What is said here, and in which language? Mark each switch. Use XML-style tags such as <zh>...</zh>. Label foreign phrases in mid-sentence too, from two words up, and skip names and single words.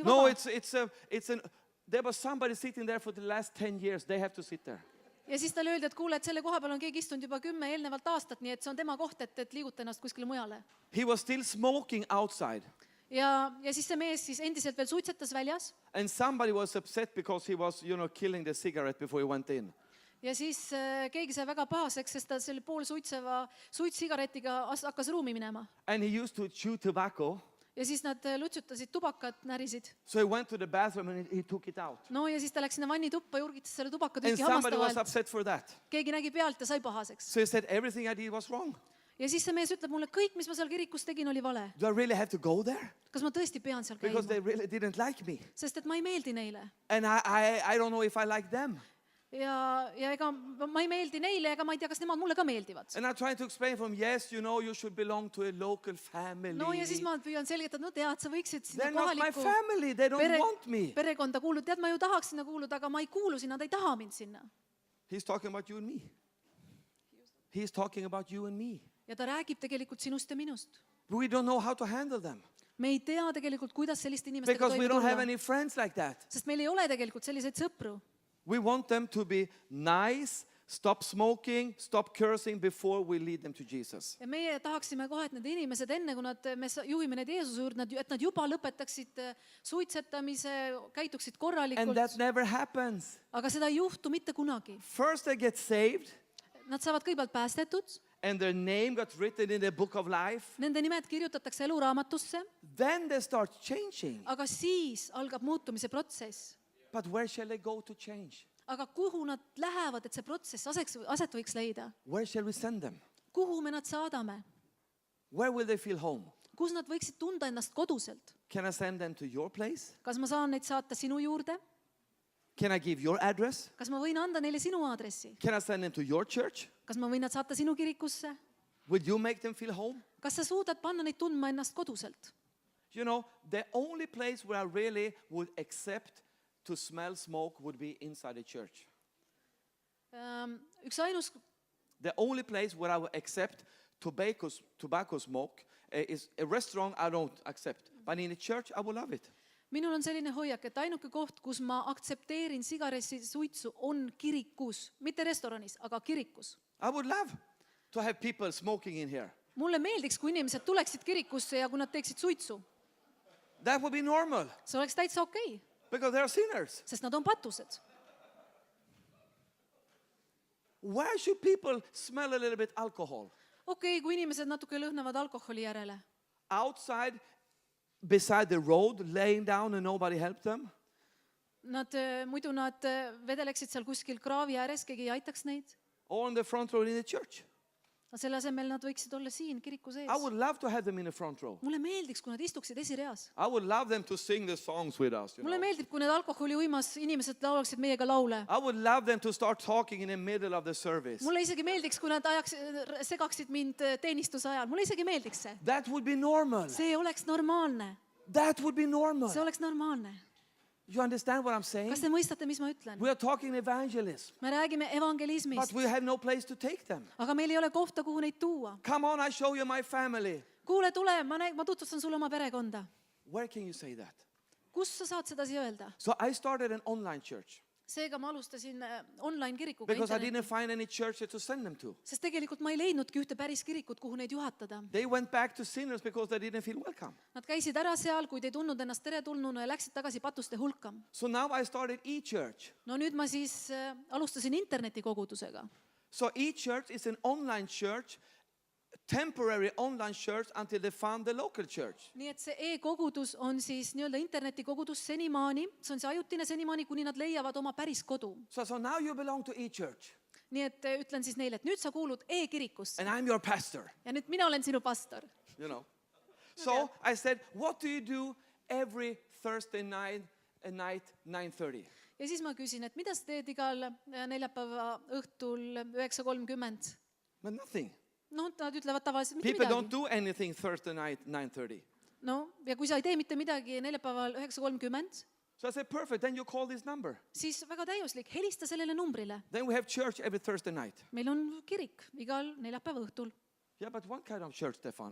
<et>No, vaba.</et> <en>there was somebody sitting there for the last 10 years. They have to sit there.</en> <et>Ja siis talle öeldi, et kuule, et selle koha peal on keegi istunud juba 10 eelnevalt aastat, nii et see on tema koht, et liiguta ennast kuskile mujale.</et> <en>He was still smoking outside.</en> <et>Ja siis see mees siis endiselt veel suitsetas väljas.</et> <en>And somebody was upset because he was, killing the cigarette before he went in.</en> <et>Ja siis keegi sai väga pahaseks, sest ta selle poolsuitseva suitssigaretiga hakkas ruumi minema.</et> <en>And he used to chew tobacco.</en> <et>Ja siis nad lutsutasid tubakat, närisid.</et> <en>So he went to the bathroom and he took it out.</en> <et>No ja siis ta läks sinna vannituppa, jurgitas selle</et> <en>And</en> <et>tubakatüki</et> <en>somebody was</en> <et>hammaste vahelt.</et> <en>upset for that.</en> <et>Keegi nägi pealt ja sai pahaseks.</et> <en>So he said, everything I did was wrong.</en> <et>Ja siis see mees ütleb mulle, kõik, mis ma seal kirikus tegin, oli vale.</et> <en>Do I really have to go there?</en> <et>Kas ma tõesti pean seal</et> <en>Because they</en> <et>käima?</et> <en>really didn't like me.</en> <et>Sest et ma ei meeldi neile.</et> <en>And I don't know if I like them.</en> <et>Ja ega ma ei meeldi neile, ega ma ei tea, kas nemad mulle ka meeldivad.</et> <en>And I'm trying to explain from, yes, you should belong to a local family.</en> <et>No ja siis ma püüan selgitada, no tead, sa võiksid sinna</et> <en>They're not my</en> <et>kohalikku</et> <en>family. They don't want me.</en> <et>perekonda kuuluda. Tead, ma ju tahaks sinna kuuluda, aga ma ei kuulu sinna, ta ei taha mind sinna.</et> <en>He's talking about you and me. He's talking about you and me.</en> <et>Ja ta räägib tegelikult sinust ja minust.</et> <en>We don't know how to handle them.</en> <et>Me ei tea tegelikult, kuidas selliste inimestega</et> <en>Because we</en> <et>toime</et> <en>don't have</en> <et>tulla.</et> <en>any friends like that.</en> <et>Sest meil ei ole tegelikult selliseid sõpru.</et> <en>We want them to be nice, stop smoking, stop cursing before we lead them to Jesus.</en> <et>Ja meie tahaksime kohe, et need inimesed enne, kui me juhime neid Jeesuse juurde, et nad juba lõpetaksid suitsetamise, käituksid</et> <en>And</en> <et>korralikult.</et> <en>that never happens.</en> <et>Aga seda ei juhtu mitte kunagi.</et> <en>First they get saved</en> <et>Nad saavad kõigepealt päästetud,</et> <en>and their name got written in the book of life.</en> <et>nende nimed kirjutatakse eluraamatusse,</et> <en>Then they start changing.</en> <et>aga siis algab muutumise protsess.</et> <en>But where shall they go to change?</en> <et>Aga kuhu nad lähevad, et see protsess aset võiks leida?</et> <en>Where shall we send them?</en> <et>Kuhu me nad saadame?</et> <en>Where will they feel home?</en> <et>Kus nad võiksid tunda ennast koduselt?</et> <en>Can I send them to your place?</en> <et>Kas ma saan neid saata sinu juurde?</et> <en>Can I give your address?</en> <et>Kas ma võin anda neile sinu aadressi?</et> <en>Can I send them to your church?</en> <et>Kas ma võin nad saata sinu kirikusse?</et> <en>Would you make them feel home?</en> <et>Kas sa suudad panna neid tundma ennast koduselt?</et> <en>The only place where I really would accept to smell smoke would be inside a church.</en> <et>Üks ainus,</et> <en>The only place where I would accept tobacco smoke is a restaurant I don't accept. But in a church, I would love it.</en> <et>minul on selline hoiak, et ainuke koht, kus ma aktsepteerin sigaressi suitsu, on kirikus. Mitte restoranis, aga kirikus.</et> <en>I would love to have people smoking in here.</en> <et>Mulle meeldiks, kui inimesed tuleksid kirikusse ja kui nad teeksid suitsu.</et> <en>That would be normal</en> <et>See oleks täitsa okei,</et> <en>because they are sinners.</en> <et>sest nad on patused.</et> <en>Why should people smell a little bit alcohol?</en> <et>Okei, kui inimesed natuke lõhnavad alkoholi järele.</et> <en>outside beside the road laying down and nobody helped them.</en> <et>Muidu nad vedeleksid seal kuskil kraavi ääres, keegi ei aitaks neid.</et> <en>Or on the front row in the church.</en> <et>Aga selle asemel nad võiksid olla siin kiriku sees.</et> <en>I would love to have them in the front row.</en> <et>Mulle meeldiks, kui nad istuksid esireas.</et> <en>I would love them to sing the songs with us.</en> <et>Mulle meeldib, kui need alkoholiuimas inimesed laulaksid meiega laule.</et> <en>I would love them to start talking in the middle of the service.</en> <et>Mulle isegi meeldiks, kui nad segaksid mind teenistuse ajal. Mulle isegi meeldiks see.</et> <en>That would be normal.</en> <et>See oleks normaalne.</et> <en>That would be normal.</en> <et>See oleks normaalne.</et> <en>You understand what I'm saying?</en> <et>Kas te mõistate, mis ma ütlen?</et> <en>We are talking evangelism,</en> <et>Me räägime</et> <en>but</en> <et>evangelismist,</et> <en>we have no place to take them.</en> <et>aga meil ei ole kohta, kuhu neid tuua.</et> <en>Come on, I show you my family.</en> <et>Kuule, tule, ma tutvustan sulle oma perekonda.</et> <en>Where can you say that?</en> <et>Kus sa saad sedasi öelda?</et> <en>So I started an online church</en> <et>Seega ma alustasin online kirikuga</et> <en>because I</en> <et>internetis.</et> <en>didn't find any churches to send them to.</en> <et>Sest tegelikult ma ei leidnudki ühte päris kirikut, kuhu neid juhatada.</et> <en>They went back to sinners because they didn't feel welcome.</en> <et>Nad käisid ära seal, kuid ei tundnud ennast teretulnuna ja läksid tagasi patuste hulka.</et> <en>So now I started e-church.</en> <et>No nüüd ma siis alustasin internetikogudusega.</et> <en>So e-church is an online church, temporary online church until they found the local church.</en> <et>Nii et see e-kogudus on siis nii-öelda internetikogudus senimaani, see on see ajutine senimaani, kuni nad leiavad oma päris kodu.</et> <en>So now you belong to e-church</en> <et>Nii et ütlen siis neile, et nüüd sa kuulud e-kirikusse</et> <en>and I'm your pastor,</en> <et>ja nüüd mina olen sinu pastor.</et> <en>you know. So I said, what do you do every Thursday night at 9:30?</en> <et>Ja siis ma küsin, et mida sa teed igal neljapäeva õhtul 9:30?</et> <en>But nothing.</en> <et>No nad ütlevad tavaliselt mitte</et> <en>People don't</en> <et>midagi.</et> <en>do anything Thursday night 9:30.</en> <et>No ja kui sa ei tee mitte midagi neljapäeval 9:30,</et> <en>So I said, perfect, then you call this number.</en> <et>siis väga täiuslik, helista sellele numbrile.</et> <en>Then we have church every Thursday night.</en> <et>Meil on kirik igal neljapäeva õhtul.</et> <en>Yeah, but what kind of church, Stefan?</en>